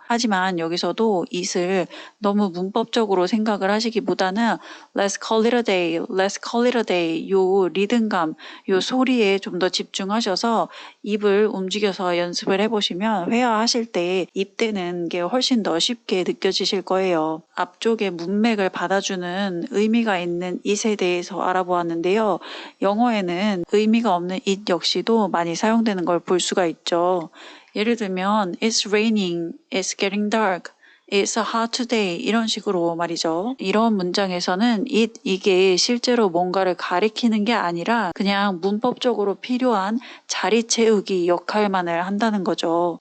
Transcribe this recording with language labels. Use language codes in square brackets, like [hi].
[ko] 하지만 여기서도 it을 너무 문법적으로 생각을 하시기보다는 [en] let's call it a day, [ko] let's call it a day 요 리듬감, 요 소리에 좀 더 집중하셔서 입을 움직여서 연습을 해보시면 회화하실 때 입대는 게 훨씬 더 쉽게 느껴지실 거예요. 앞쪽에 문맥을 받아주는 의미가 있는 it에 대해서 알아보았는데요. 영어에는 의미가 없는 it 역시도 많이 사용되는 걸 볼 수가 있죠. 예를 들면 [en] It's raining, It's getting dark, It's a hot today [ko] 이런 식으로 말이죠. 이런 문장에서는 이게 실제로 뭔가를 가리키는 게 아니라 그냥 문법적으로 필요한 자리 채우기 역할만을 한다는 거죠.